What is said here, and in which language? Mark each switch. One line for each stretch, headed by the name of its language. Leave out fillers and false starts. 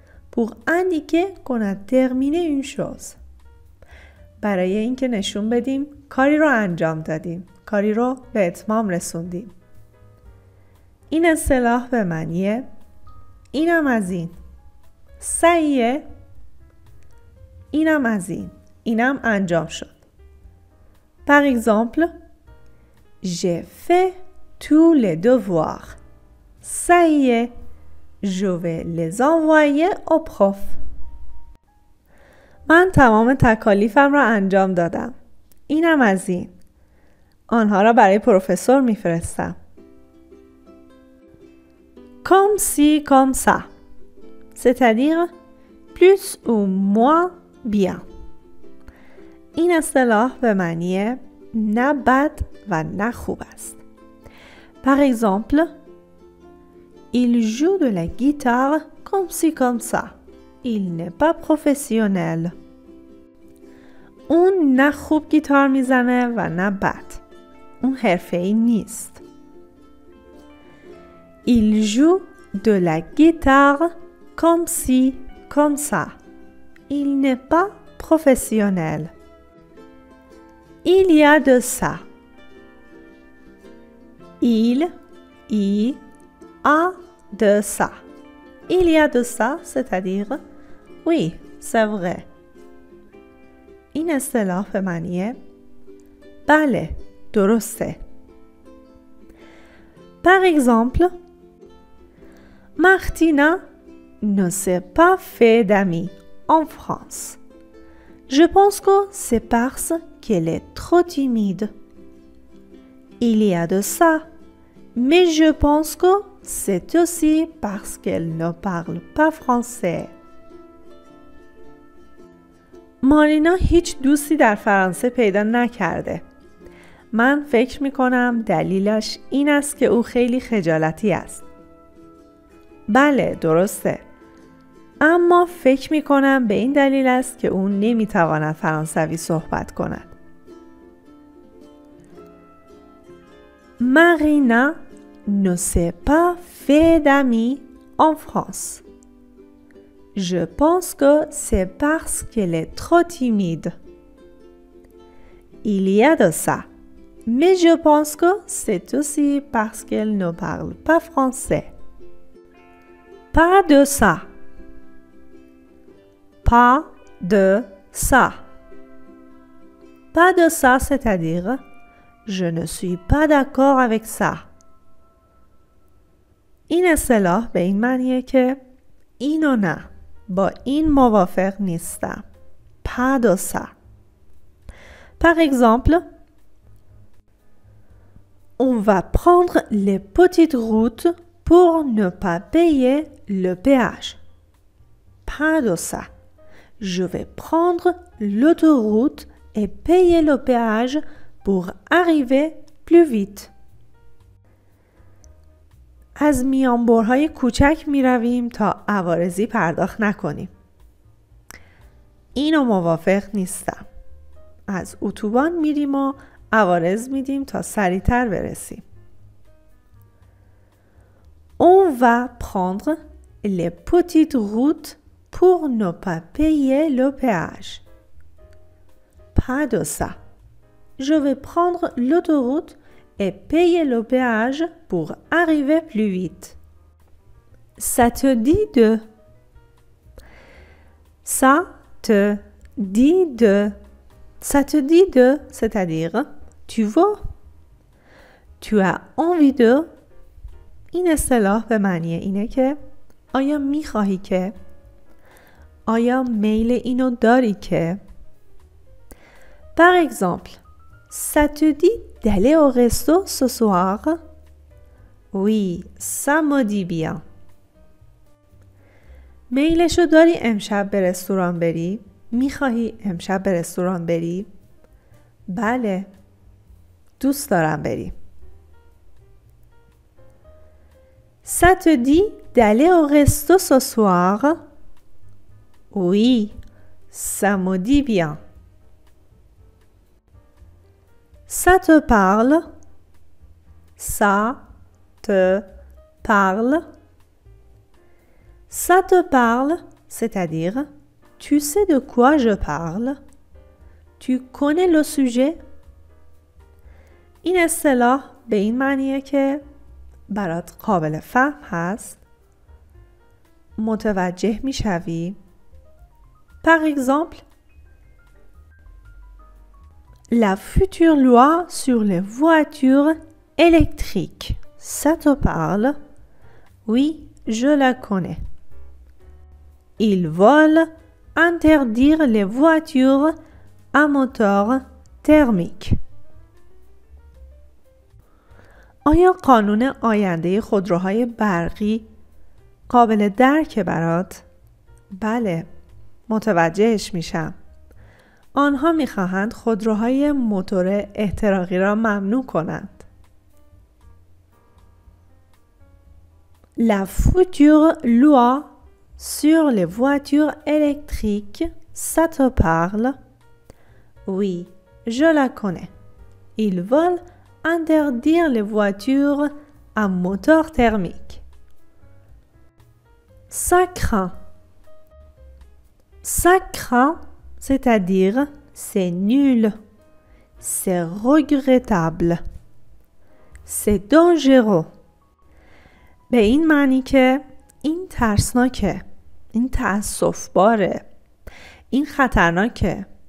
French: Pour indiquer qu'on a terminé une chose.
Persian: برای اینکه نشون بدیم کاری رو انجام دادیم. کاری رو به اتمام رسوندیم. این اصطلاح به معنی اینم از این. سعیه اینم از این. اینم انجام شد.
French: Par exemple, j'ai fait tous les devoirs. Ça y est, je vais les envoyer au prof.
Persian: من تمام تکالیفم را انجام دادم. اینم از این. آنها را برای پروفسور میفرستم.
French: Comme si, comme ça. C'est-à-dire plus ou moins bien.
Persian: این اصطلاح به معنی نه بد و نه خوب است.
French: Par exemple, il joue de la guitare comme si, comme ça. Il n'est pas professionnel.
Persian: اون نه خوب گیتار میزنه و نه بد. اون حرفه‌ای نیست.
French: Il joue de la guitare comme si, comme ça. Il n'est pas professionnel. Il y a de ça. Il y a de ça. Il y a de ça, c'est-à-dire oui, c'est vrai.
Persian: این اصطلاح به معنی بله، درسته.
French: Par exemple, Martina ne s'est pas fait d'amis en France. Je pense que c'est parce qu'elle est trop timide. Il y a de ça, mais je pense que c'est aussi parce qu'elle ne parle pas français.
Persian: مارینا هیچ دوستی در فرانسه پیدا نکرده. من فکر میکنم دلیلش این است که او خیلی خجالتی است. بله، درسته. اما فکر میکنم به این دلیل است که او نمیتواند فرانسوی صحبت کند.
French: Marina ne s'est pas fait d'amis en France. Je pense que c'est parce qu'elle est trop timide. Il y a de ça, mais je pense que c'est aussi parce qu'elle ne parle pas français. Pas de ça. Pas de ça. Pas de ça, c'est-à-dire je ne suis pas d'accord avec ça.
Persian: این اصطلاح به این معنیه که اینو نه، با این موافق نیستم.
French: Pas de ça. Par exemple, on va prendre les petites routes pour ne pas payer le péage. Pas de ça. Je vais prendre l'autoroute et payer le péage pour arriver plus vite.
Persian: از میانبرهای کوچک می رویم تا عوارضی پرداخت نکنیم. اینو موافق نیستم. از اتوبان میریم و عوارض میدیم تا سریعتر برسیم.
French: On va prendre les petites routes pour ne pas payer le péage. Pas de ça. Je vais prendre l'autoroute et payer le péage pour arriver plus vite. Ça te dit de. Ça te dit de. Ça te dit de, c'est-à-dire tu veux. Tu as envie de.
Persian: این اصطلاح به معنی اینه که آیا میخواهی که؟ آیا میل اینو داری که؟
French: Par exemple, ça te dit d'aller au resto ce soir? Oui, ça me dit bien.
Persian: میلشو داری امشب به رستوران بری؟ میخواهی امشب به رستوران بری؟ بله، دوست دارم بری.
French: Ça te dit d'aller au resto ce soir? Oui, ça me dit bien. Ça te parle? Ça te parle? Ça te parle, c'est-à-dire tu sais de quoi je parle? Tu connais le sujet؟
Persian: این اصطلاح به این معنیه که برات قابل فهم هست، متوجه میشوی.
French: Par exemple, la future loi sur les voitures électriques. Ça te parle? Oui, je la connais. Ils veulent interdire les voitures à moteur thermique.
Persian: آیا قانون آینده خودروهای برقی قابل درکه برات؟ بله، متوجهش میشم. آنها میخواهند خودروهای موتور احتراقی را ممنوع کنند.
French: La future loi sur les voitures électriques, ça te parle? Oui, je la connais. Ils veulent interdire les voitures à moteur thermique. Ça craint. Ça craint, c'est-à-dire c'est nul, c'est regrettable, c'est dangereux.
Persian: به این معنی که این ترسناکه، این تأسف باره، این خطرناکه.